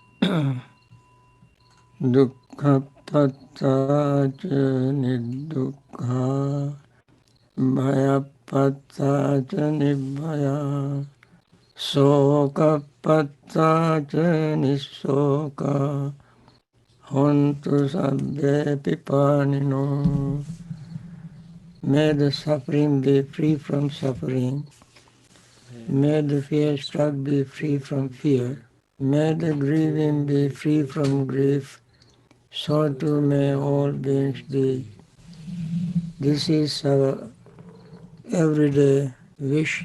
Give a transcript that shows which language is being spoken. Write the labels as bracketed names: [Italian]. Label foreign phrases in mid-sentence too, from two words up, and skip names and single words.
[Pali] Dukkha patta ca nidukkha, bhaya patta ca nibbhaya, soka patta ca nisoka, hontu sabbe pipanino. [English] May the suffering be free from suffering. May the fear struck be free from fear. May the grieving be free from grief. So too may all beings be. This is our everyday wish.